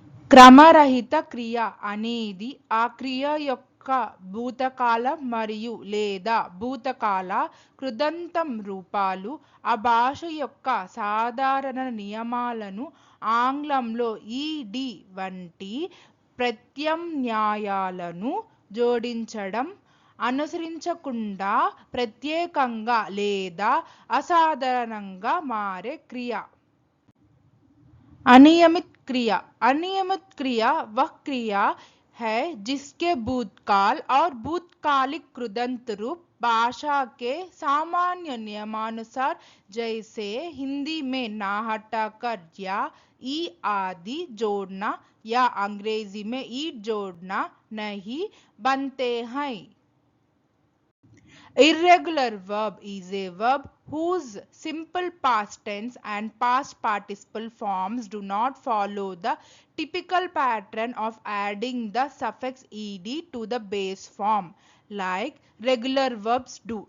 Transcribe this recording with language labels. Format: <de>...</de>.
<te>క్రమరహిత క్రియ అనేది ఆ క్రియ యొక్క భూతకాలం మరియు లేదా భూతకాల కృదంతం రూపాలు ఆ భాష యొక్క సాధారణ నియమాలను ఆంగ్లంలో ఈడి వంటి ప్రత్యామ్నాయాలను జోడించడం అనుసరించకుండా ప్రత్యేకంగా లేదా అసాధారణంగా మారే క్రియ.</te> <hi>अनियमित क्रिया अनियमित क्रिया वह क्रिया है जिसके भूतकाल और भूतकालिक कृदंत रूप भाषा के सामान्य नियमानुसार जैसे हिंदी में ना हटाकर या ई आदि जोड़ना या अंग्रेजी में ई जोड़ना नहीं बनते हैं.</hi> <en>Irregular verb is a verb whose simple past tense and past participle forms do not follow the typical pattern of adding the suffix ed to the base form like regular verbs do.</en>